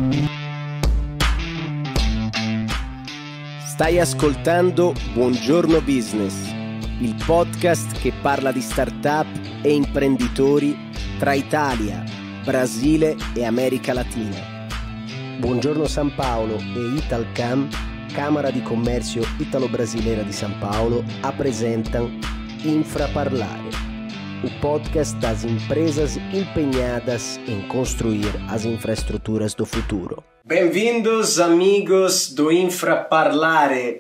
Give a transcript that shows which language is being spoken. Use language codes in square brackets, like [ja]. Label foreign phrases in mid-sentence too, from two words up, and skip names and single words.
[it] Stai ascoltando Buongiorno Business, il podcast che parla di startup e imprenditori tra Italia, Brasile e America Latina. [pt] Buongiorno São Paulo e Italcam, Câmara de Comércio Italo-Brasileira de São Paulo, apresentam Infraparlare, o podcast das empresas empenhadas em construir as infraestruturas do futuro. Bem-vindos, amigos do Infraparlare.